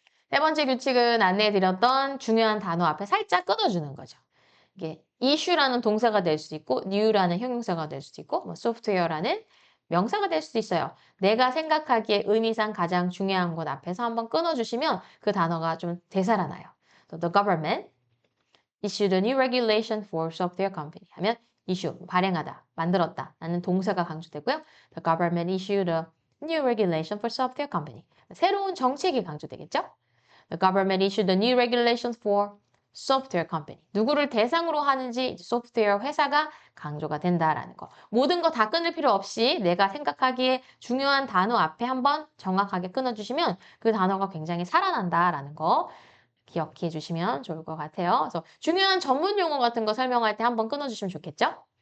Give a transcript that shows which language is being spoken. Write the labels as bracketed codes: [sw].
[ko] 세 번째 규칙은 안내해드렸던 중요한 단어 앞에 살짝 끊어주는 거죠. 이게 issue라는 동사가 될 수도 있고 new라는 형용사가 될 수도 있고 뭐 software라는 명사가 될 수도 있어요. 내가 생각하기에 의미상 가장 중요한 것 앞에서 한번 끊어주시면 그 단어가 좀 되살아나요. [en] The government issued a new regulation for software company [ko] 하면 [en] issue, [ko] 발행하다, 만들었다 라는 동사가 강조되고요. [en] The government issued a new regulation for software company. [ko] 새로운 정책이 강조되겠죠? [en] The government issued a new regulation for software company. [ko] 누구를 대상으로 하는지 소프트웨어 회사가 강조가 된다라는 거. 모든 거 다 끊을 필요 없이 내가 생각하기에 중요한 단어 앞에 한번 정확하게 끊어주시면 그 단어가 굉장히 살아난다라는 거 기억해 주시면 좋을 것 같아요. 그래서 중요한 전문 용어 같은 거 설명할 때 한번 끊어주시면 좋겠죠?